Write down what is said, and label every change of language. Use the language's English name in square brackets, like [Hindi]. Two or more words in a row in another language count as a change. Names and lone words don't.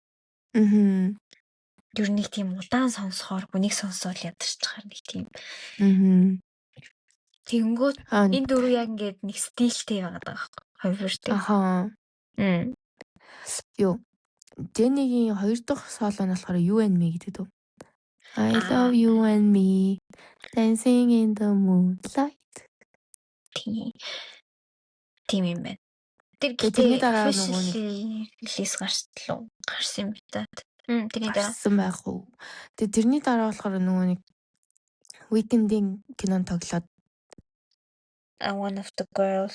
[Mongolian] Юу нэг тийм удаан сонсохоор хүнийг сонсоод ядарч байгаа нэг тийм. Тэнгүүд энэ дөрөв яг ингээд нэг стилтэй байгаад байгаа байхгүй. Хоёртой. Аха. Юу. Jenny-гийн хоёр дахь соло нь болохоор [English] You and Me [Mongolian] гэдэг дөө. [English] I love you and me dancing in the moonlight. [Mongolian] Тийм юм байна. Тэрний дараа нөгөө нэг релиз гарсан юм байна. Тэрний дараа гарсан байх уу. Тэгээ тэрний дараа болохоор нөгөө нэг Weekend-ийн кинон тоглоод [English] One of the Girls.